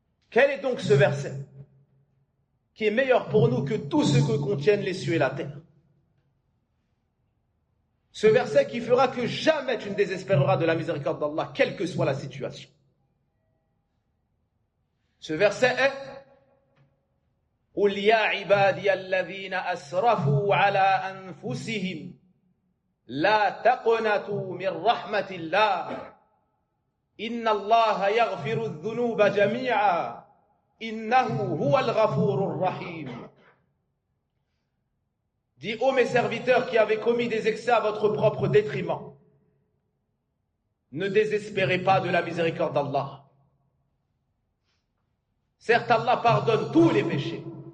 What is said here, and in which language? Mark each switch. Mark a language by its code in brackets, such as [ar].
[fr] Quel est donc ce verset qui est meilleur pour nous que tout ce que contiennent les cieux et la terre? Ce verset qui fera que jamais tu ne désespéreras de la miséricorde d'Allah, quelle que soit la situation. Ce verset est [ar] قُلْ يَا عِبَادِيَ الَّذِينَ أَسْرَفُوا عَلَىٰ أَنفُسِهِمْ لَا تَقْنَتُوا مِنْ رَحْمَةِ اللَّهِ إِنَّ اللَّهَ يَغْفِرُ الذُّنُوبَ جَمِيعًا إِنَّهُ هُوَ الْغَفُورُ الرَّحِيمُ. [fr] Dis, ô mes serviteurs qui avez commis des excès à votre propre détriment, ne désespérez pas de la miséricorde d'Allah. Certes, Allah pardonne tous les péchés.